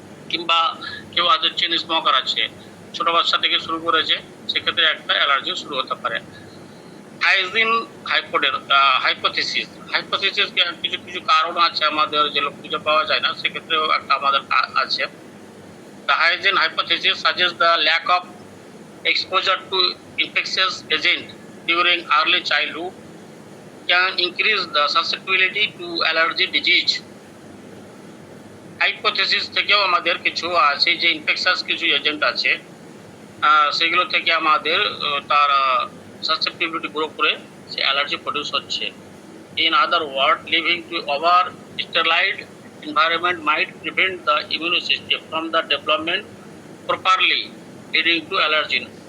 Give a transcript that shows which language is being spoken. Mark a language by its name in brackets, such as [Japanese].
[Bangla] কিংবা কেউ আছে চেন স্মোকার আছে, ছোট বাচ্চা থেকে শুরু করেছে, সেক্ষেত্রে একটা অ্যালার্জি শুরু হতে পারে। হাইজিন হাইপোথিসিস কিছু কিছু কারণ আছে আমাদের যেগুলো খুঁজে পাওয়া যায় না, সেক্ষেত্রেও একটা আমাদের আছে। [English] The hygiene hypothesis suggests the lack of exposure to infectious agent during early childhood can increase the susceptibility to allergy disease. [Bangla] Hypothesis থেকেও আমাদের কিছু আছে যে ইনফেকশাস কিছু এজেন্ট আছে, সেগুলো থেকে আমাদের তার সাসেপ্টিবিলিটি গ্রো করে সে অ্যালার্জি প্রডিউস হচ্ছে। [English] In other word, living to over sterilised environment might prevent the immune system from the development properly, leading to allergy.